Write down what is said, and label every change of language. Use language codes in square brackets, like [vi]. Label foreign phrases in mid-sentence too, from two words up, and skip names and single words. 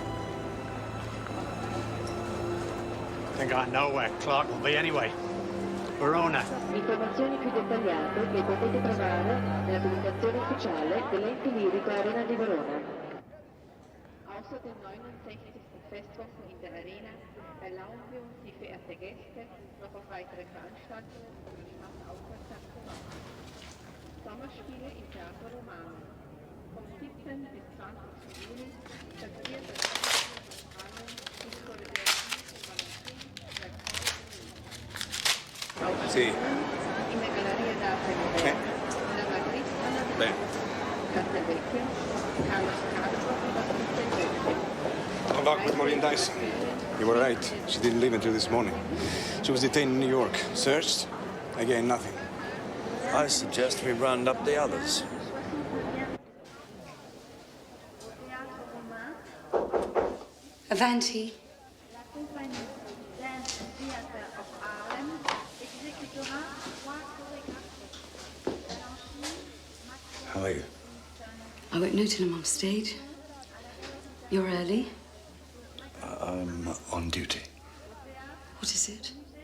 [en] I think I know where Clark will be anyway. Verona. [it] Informazioni più dettagliate le potete trovare nella pubblicazione ufficiale dell'ente lirico Arena di Verona. [de] Außer dem 69. Festwochen in der Arena erlauben wir uns, die verehrte Gäste noch auf weitere Veranstaltungen über die Stadt aufmerksam zu machen. Sommerspiele im Theater Romano. Vom 17. bis 20. Juni passiert das [it] Sì. [de] in der Galleria d'arte moderna, [it] nella Cristana, Bene. Castelvecchio, Carlo Scarpo e Castelvecchio. [en] Come back with Maureen Dyson. You were right. She didn't leave until this morning. She was detained in New York. Searched. Again, nothing. I suggest we round up the others. [it] Avanti. [fr] La compagnie Dance Theatre of Harlem exécutera 3 chorégraphes. [en] How are you? I won't know till I'm on stage. You're early. I'm on duty. What is it?